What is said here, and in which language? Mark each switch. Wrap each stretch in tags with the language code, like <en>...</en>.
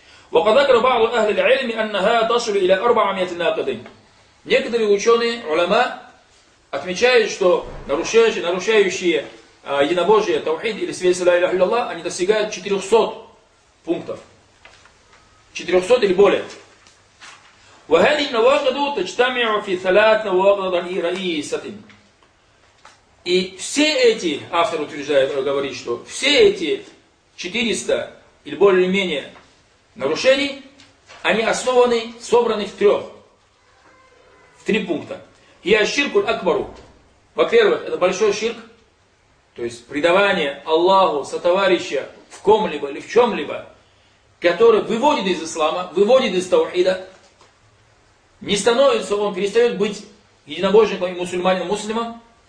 <ar>Ва кад закара баъду ахли аль-илми аннаха ташру иля 400 накидин.</ar> <ru>Некоторые ученые, улема, отмечают, что нарушающие единобожие, таухид или свидетельство ля иляха илляллах, они достигают 400 пунктов. 400 или более.</ru> <ar>وهذه النواقض تجتمع في ثلاث نواقض رئيسة.</ar> <ru>И все эти, автор утверждает, говорит, что все эти 400 или более или менее нарушений, они основаны, собраны в три пункта.</ru> <ar>Я ширку акбару.</ar> <ru>Во-первых, это большой ширк, то есть предавание Аллаху, сотоварища в ком-либо или в чем-либо, который выводит из ислама, выводит из таухида, не становится, он перестает быть единобожником и мусульманином.</ru>